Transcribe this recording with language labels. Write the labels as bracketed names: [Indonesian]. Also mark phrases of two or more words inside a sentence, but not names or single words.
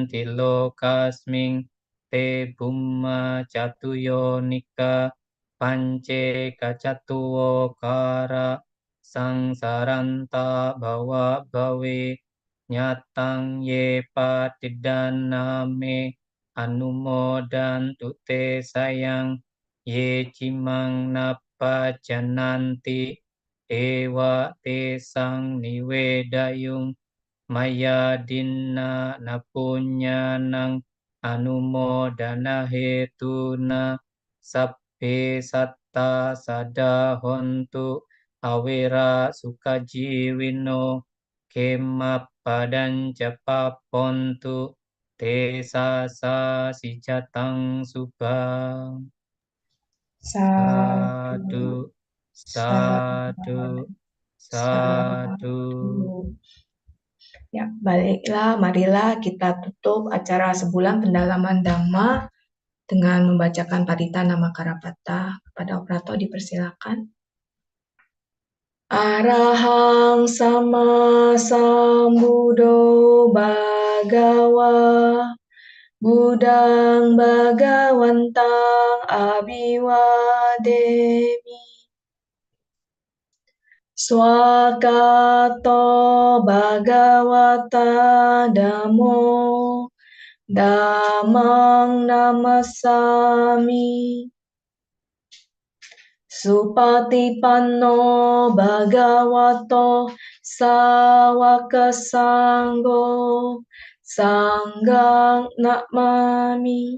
[Pali] tilokasming te bumma catuyo nika pance kacatuwo kara sangsaranta bawa bawe nyatang ye patidana me anumodan tute sayang ye cimang napa jananti dewa te sang niwedayung maya dinna napunyanang anumodana hetuna sappe satta sadahontu awera sukajiwino kemapadan japapontu te sasa sijatang subang. Sadu, sadu, sadu. [Indonesian] Ya, baiklah, marilah kita tutup acara sebulan pendalaman Dhamma dengan membacakan Parita Nama Karapata. Kepada operator dipersilakan. [Pali] Arahang sama sambudo bhagawa Budang Bhagawantang Abiwademi Swakato Bhagawata Dhammo Dhammang Namasami Supatipanno Bhagavato Sawaka Sangho Sanggang Namami.